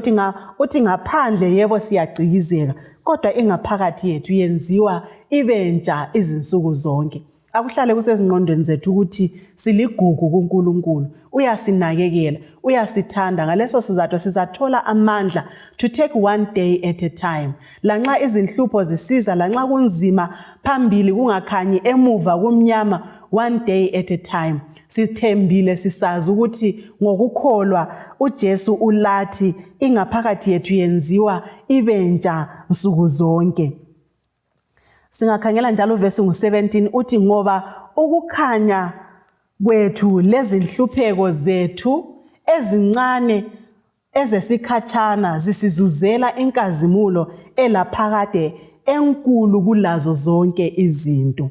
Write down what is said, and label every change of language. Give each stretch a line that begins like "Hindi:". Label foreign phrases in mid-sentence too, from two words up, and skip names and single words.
North Ndebele: Uthi ngaphandle yebo siyacikizeka, kodwa ingaphakathi yethu yenziwa ibentsha izinsuku zonke. Akuhlale kusezingqondweni zethu ukuthi siligugu kuNkulunkulu, uyasinakekela, uyasithanda. Ngaleso sizathu sizathola amandla
English: to take one day at a time.
North Ndebele: Lanxa izinhlupho zisiza, lanxa kunzima phambili kungakhanyi emuva kumnyama,
English: one day at a time.
North Ndebele: Sithembile sisazi ukuthi ngokukholwa uJesu ulathi ingaphakathi yethu yenziwa ibentsha nsuku zonke. Singakhangela njalo uvesi ngu-17 uthi ngoba ukukhanya kwethu lezinhlupheko zethu ezincane ezesikhatshana zisizuzela inkazimulo elaphakade enkulu kulazo zonke izinto.